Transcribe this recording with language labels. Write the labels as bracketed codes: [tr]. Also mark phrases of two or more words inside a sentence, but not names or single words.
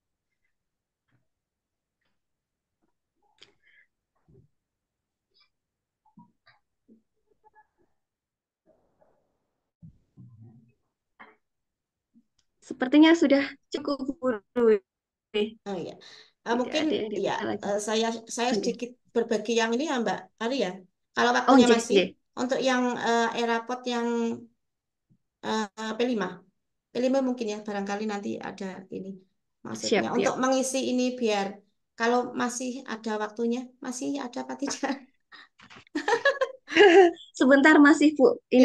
[id] Sepertinya sudah cukup, Bu Ruwi. Oh iya. Tidak Mungkin ada yang ya ditanya lagi. saya Oke. sedikit berbagi yang ini ya Mbak Ari ya. Kalau Oh, waktunya nggih, masih nggih. untuk yang Erapot yang P5. P5 mungkin ya barangkali nanti ada ini maksudnya Siap, untuk siap. mengisi ini biar kalau masih ada waktunya, masih ada apa tidak? Sebentar masih, Bu. Ini